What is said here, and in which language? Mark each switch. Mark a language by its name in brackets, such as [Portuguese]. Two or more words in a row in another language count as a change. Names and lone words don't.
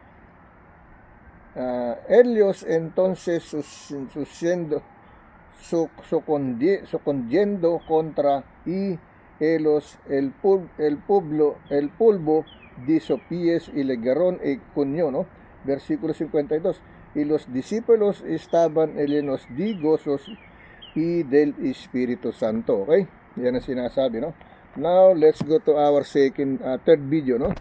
[Spanish] Ellos entonces sucundiendo contra y el polvo de sus pies y le agarraron el cuño, ¿no? Versículo 52. Y los discípulos estaban llenos de gozos y del Espíritu Santo. [Filipino] Okay? Yan ang sinasabi, no? [English] Now, let's go to our third video, no?